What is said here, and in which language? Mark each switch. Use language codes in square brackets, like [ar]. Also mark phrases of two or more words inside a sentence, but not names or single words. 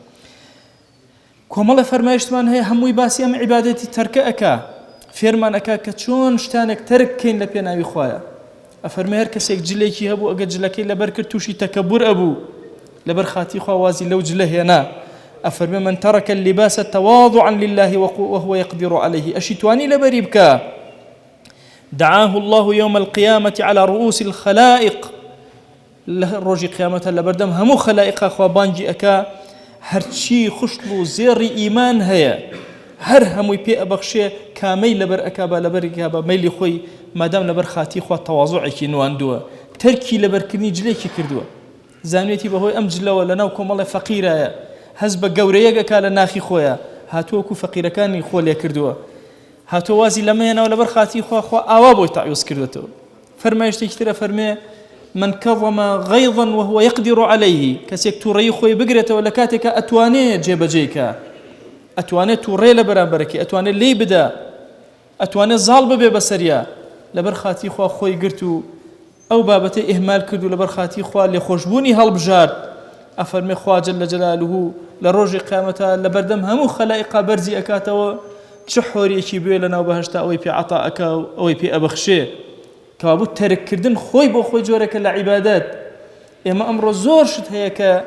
[ckb] کۆمەڵە فەرمایشتمان هەیە هەمووی باسی ئەم عیبادەتی تەرکە ئەکا فێرمان ئەکا کە چۆن شتانێک تەرک بکەین لە پێناوی خوایە ئەفەرمێ هەر کەسێک جلێکی هەبوو ئەگەر جلەکەی لەبەر کرد تووشی تەکەبور ئەبوو لەبەر خاتی خوا وازی لەو جلە هێنا ئەفەرمێ [ar] من ترك اللباس تواضعا لله وهو يقدر عليه [ckb] ئەشی توانی لەبەری بکە [ar] دعاه الله يوم القيامة على رؤوس الخلائق [ckb] ڕۆژی قیامەتە لەبەردەم هەموو خەلائقا خوا بانگی ئەکا هەرچی خوشت و زێڕی ئیمان هەیە هەر هەمووی پێ ئەبەخشێ کامەی لەبەر ئەکا بە لەبەرێکا بە مەیلی خۆی مادام لەبەر خاتی خوا تەواضوعێکی نواندووە تەرکی لەبەرکردنی جلێکی کردووە زانوێتی بەهۆی ئەم جلەوە لەناو کۆمەڵی فەقیرایە هەز بە گەورەیەک ئەکا لە ناخی خۆیە هاتووەکو فەقیرەکانی خۆ لێ کردووە هاتۆ وازی لەمەیەنەوە لەبەر خاتی خوا ئاوا بۆی تەعویز کردوێتەوە فەرمایشتێکی ترە فەرمێ [ar] من كظم غيظا وهو يقدر عليه [ckb] كسيك توڕێی خۆی بگرێتەوە لە کاتێکە ئەتوانێت جێبەجێکە ئەتوانێت توڕێ لە بەرامبەرەکەی ئەتوانێت لێی بدا ئەتوانێت زاڵ ببێ بەسەریا لەبەر خاتی خوا خۆی گرت و ئەو بابەتەی ئیهمال کرد و لەبەر خاتی خوا لێ خۆشبوونی هەڵبژارد ئەفەرمێ خوا جەل جەلالوه لە ڕۆژی قیامەتە لەبەردەم هەموو خەلائقا بەرزی ئەکاتەوە چ حۆریەکی بوێ لەناو بەهەشتا ئەوەی پێ عەتا ئەکا و ئەوەی پێ ئەبەخشێ کەوابوو تەرککردن خۆی بۆ خۆی جۆرەکە لە عیبادەت ئێمە ئەمڕۆ زۆر شت هەیە کە